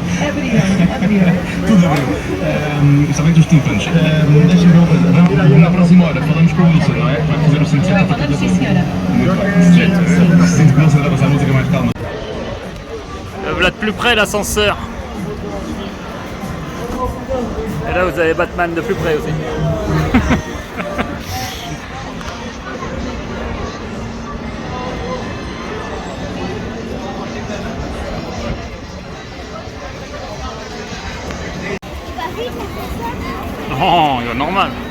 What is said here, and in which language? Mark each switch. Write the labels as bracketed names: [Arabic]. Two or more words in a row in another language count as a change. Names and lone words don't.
[Portuguese] Abriram. Tudo abriu. Só bem dos tímpanos. Deixa-me ver uma coisa. Na próxima hora falamos com o Wilson, não é? Vai fazer o cinto de Vai, falamos sim, senhora. Muito bem. Sinto que o Wilson vai passar a música mais calma. [French] Là de plus près l'ascenseur. Et là vous avez Batman de plus près aussi. Non, il est normal.